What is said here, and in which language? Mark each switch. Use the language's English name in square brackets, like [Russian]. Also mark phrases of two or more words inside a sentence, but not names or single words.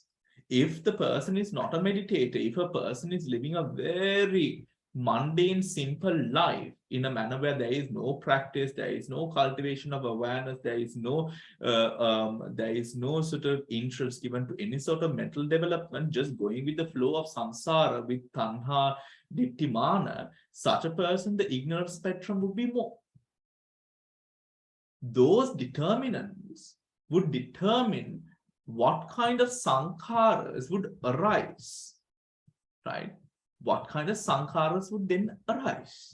[English] If the person is not a meditator, if a person is living a very mundane, simple life in a manner where there is no practice, there is no cultivation of awareness, there is no sort of interest given to any sort of mental development, just going with the flow of samsara with [Pali] tanha, ditthi, mana, [English] such a person, the ignorance spectrum would be more. Those determinants would determine what kind of sankharas would arise, right? What kind of sankharas would then arise?